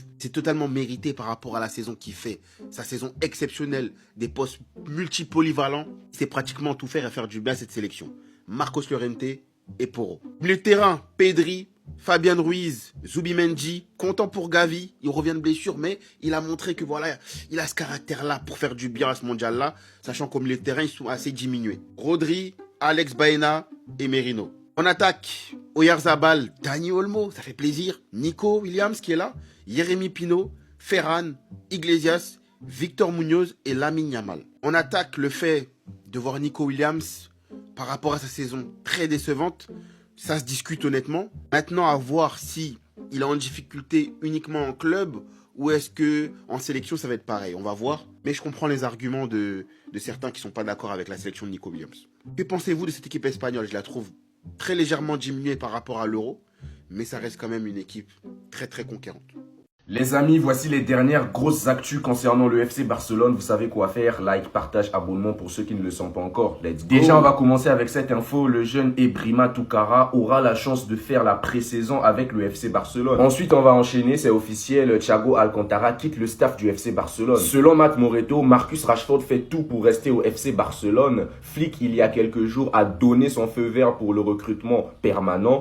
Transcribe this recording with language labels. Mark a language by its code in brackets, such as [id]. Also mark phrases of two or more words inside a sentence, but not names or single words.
[fr] C'est totalement mérité par rapport à la saison qu'il fait. Sa saison exceptionnelle, des postes multipolyvalents, c'est pratiquement tout faire et faire du bien à cette sélection. Marcos Llorente, et Porro. Milieu de terrain, Pedri, Fabian Ruiz, Zubimendi, content pour Gavi, il revient de blessure, mais il a montré que voilà, il a ce caractère-là pour faire du bien à ce mondial-là, sachant qu'au milieu de terrain, ils sont assez diminués. Rodri, Alex Baena et Merino. On attaque Oyarzabal, Dani Olmo, ça fait plaisir. Nico Williams qui est là, Jérémy Pino, Ferran, Iglesias, Victor Munoz et Lamine Yamal. On attaque le fait de voir Nico Williams par rapport à sa saison très décevante. Ça se discute honnêtement. Maintenant, à voir si il est en difficulté uniquement en club ou est-ce que en sélection, ça va être pareil. On va voir. Mais je comprends les arguments de certains qui ne sont pas d'accord avec la sélection de Nico Williams. Que pensez-vous de cette équipe espagnole? Je la trouve très légèrement diminuée par rapport à l'Euro, mais ça reste quand même une équipe très très conquérante. Les amis, voici les dernières grosses actus concernant le FC Barcelone. Vous savez quoi faire, like, partage, abonnement pour ceux qui ne le sont pas encore. [en] Let's go. [fr] Déjà, on va commencer avec cette info. Le jeune Ebrima Toukara aura la chance de faire la pré-saison avec le FC Barcelone. Ensuite, on va enchaîner, c'est officiel, Thiago Alcantara quitte le staff du FC Barcelone. Selon Matt Moretto, Marcus Rashford fait tout pour rester au FC Barcelone. Flick, il y a quelques jours, a donné son feu vert pour le recrutement permanent.